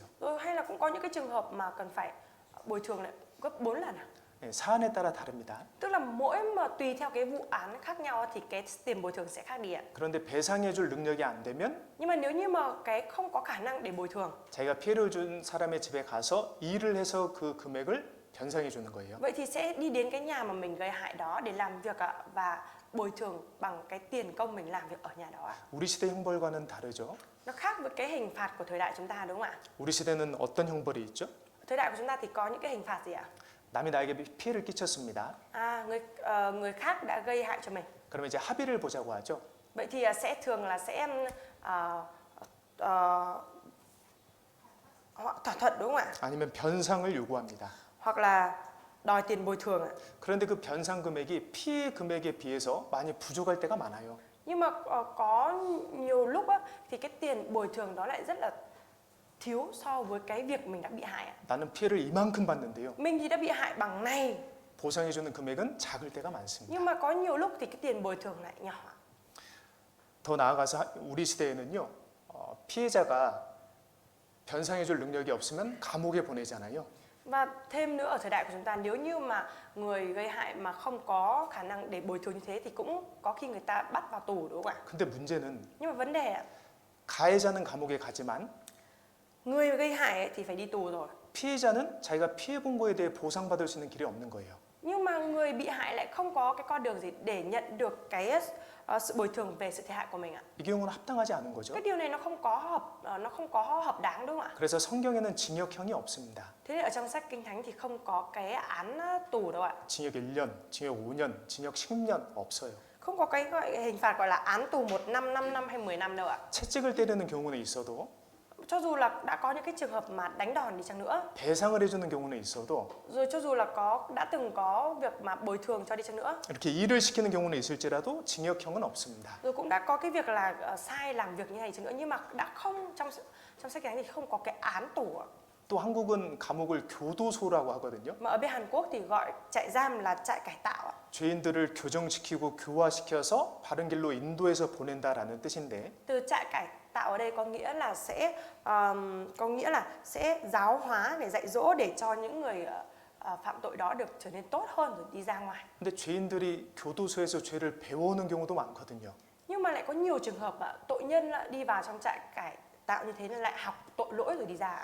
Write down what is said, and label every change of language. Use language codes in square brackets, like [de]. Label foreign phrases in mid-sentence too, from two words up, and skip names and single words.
[vi] Rồi hay là cũng có những cái trường hợp mà cần phải bồi thường lại gấp 4 lần ạ. [ko] 네, 사안에 따라 다릅니다. [vi] Tức là mỗi mà tùy theo cái vụ án khác nhau thì cái tiền bồi thường sẽ khác đi ạ. [ko] 그런데 배상해줄 능력이 안 되면 [vi] Nhưng mà nếu như mà cái không có khả năng để bồi thường, [ko] 자기가 피해를 준 사람의 집에 가서 일을 해서 그 금액을 변상해 주는 거예요. [vi] vậy thì sẽ đi đến cái nhà mà mình gây hại đó để làm việc ạ và bồi thường bằng cái tiền công mình làm việc ở nhà đó ạ. [ko] 우리 시대 형벌과는 다르죠. [vi] Nó khác với cái hình phạt của thời đại chúng ta đúng không ạ? [ko] 우리 시대는 어떤 형벌이 있죠? [vi] Thời đại của chúng ta thì có những cái hình phạt gì ạ? [ko] 남이 나에게 피해를 끼쳤습니다. [vi] Người khác đã gây hại cho mình. [ko] 그러면 이제 합의를 보자고 하죠. [vi] Vậy thì sẽ thường là sẽ thỏa thuận đúng không ạ? [ko] 아니면 변상을 요구합니다. [vi] Hoặc là đòi tiền bồi thường ạ. [ko] 그런데 그 변상 금액이 피해 금액에 비해서 많이 부족할 때가 많아요. [vi] Nhưng mà có nhiều lúc á, thì cái tiền bồi thường đó lại rất là thiếu so với cái việc mình đã bị hại ạ. [ko] 나는 피해를 이만큼 받는데요. [vi] Mình thì đã bị hại bằng này. [ko] 보상해 주는 금액은 작을 때가 많습니다. [vi] Nhưng mà có nhiều lúc thì cái tiền bồi thường lại nhỏ ạ. [ko] 더 나아가서 우리 시대에는요. 피해자가 변상해 줄 능력이 없으면 감옥에 보내잖아요. [vi] Và thêm nữa ở thời đại của chúng ta, nếu như mà người gây hại mà không có khả năng để bồi thường như thế thì cũng có khi người ta bắt vào tù đúng không ạ? [ko] 근데 문제는 [vi] Nhưng mà vấn đề ạ, [ko] 가해자는 감옥에 가지만 [vi] người gây hại ấy thì phải đi tù rồi. [ko] 피해자는 자기가 피해 본 거에 대해 보상받을 수 있는 길이 없는 거예요. [vi] Nhưng mà người bị hại lại không có cái con đường gì để nhận được cái sự bồi thường về sự thiệt hại của mình ạ. [ko] 이 경우는 합당하지 않은 거죠. [vi] Cái điều này nó không có hợp đáng đúng không ạ? [ko] 그래서 성경에는 징역형이 없습니다. [vi] Thế nên ở trong sách Kinh Thánh thì không có cái án tù đâu ạ. [ko] 징역 1년, 징역 5년, 징역 10년 없어요. [vi] Không có cái hình phạt gọi là án tù 1 năm, 5 năm hay 10 năm đâu ạ. [ko] 채찍을 때리는 경우는 있어도 [vi] Cho dù là đã có những cái trường hợp mà đánh đòn đi chăng nữa, [ko] 배상을 해주는 경우는 있어도 [vi] rồi cho dù là đã từng có việc mà bồi thường cho đi chăng nữa, [ko] 이렇게 일을 시키는 경우는 있을지라도 징역형은 없습니다. [vi] rồi cũng đã có cái việc là sai làm việc như này chăng nữa, nhưng mà đã không trong sách Kinh Thánh thì không có cái án tù ạ. [ko] 또 한국은 감옥을 교도소라고 하거든요. [vi] Mà ở bên Hàn Quốc thì gọi trại giam là trại cải tạo ạ. [ko] 죄인들을 교정시키고 교화시켜서 바른 길로 인도해서 보낸다라는 뜻인데 [vi] Từ trại cải tạo ở đây có nghĩa là sẽ giáo hóa để dạy dỗ để cho những người phạm tội đó được trở nên tốt hơn rồi đi ra ngoài. [ko] 근데 죄인들이 교도소에서 죄를 배워오는 경우도 많거든요. [vi] Nhưng mà lại có nhiều trường hợp tội nhân đi vào trong trại cải tạo như thế nên lại học tội lỗi rồi đi ra.